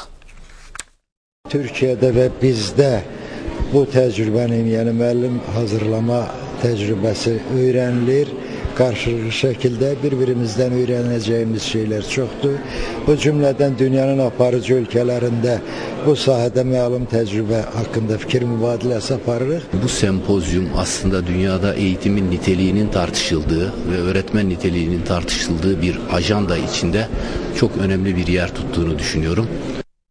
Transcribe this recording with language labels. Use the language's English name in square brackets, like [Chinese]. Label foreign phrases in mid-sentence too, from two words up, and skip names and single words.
[Azerbaijani] Türkiyədə və bizdə bu təcrübənin, yəni müəllim hazırlama təcrübəsi öyrənilir. Qarşılıqlı şəkildə bir-birimizdən öyrənəcəyimiz şeylər çoxdur. Bu cümlədən dünyanın aparıcı ölkələrində bu sahədə məlum təcrübə haqqında fikir mübadiləsi aparırıq. [Turkish] Bu sempozyum aslında dünyada eğitimin niteliğinin tartışıldığı ve öğretmen niteliğinin tartışıldığı bir ajanda içinde çok önemli bir yer tuttuğunu düşünüyorum.